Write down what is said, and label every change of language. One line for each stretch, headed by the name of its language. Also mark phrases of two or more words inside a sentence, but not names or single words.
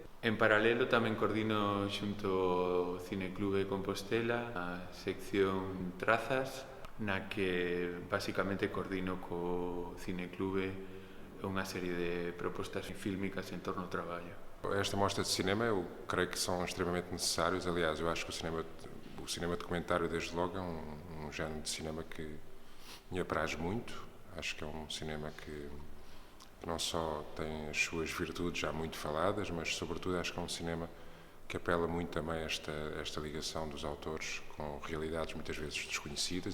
Galician: En paralelo tamén coordino xunto ao Cineclube Compostela a sección Trazas, na que basicamente coordino co Cineclube unha serie de propostas fílmicas en torno ao traballo.
Portuguese: Esta mostra de cinema eu creio que são extremamente necessários. Aliás, eu acho que o cinema documentário, desde logo, é um género de cinema que me apraz muito. Acho que é um cinema que não só tem as suas virtudes já muito faladas, mas sobretudo acho que é um cinema que apela muito também a esta ligação dos autores com realidades muitas vezes desconhecidas.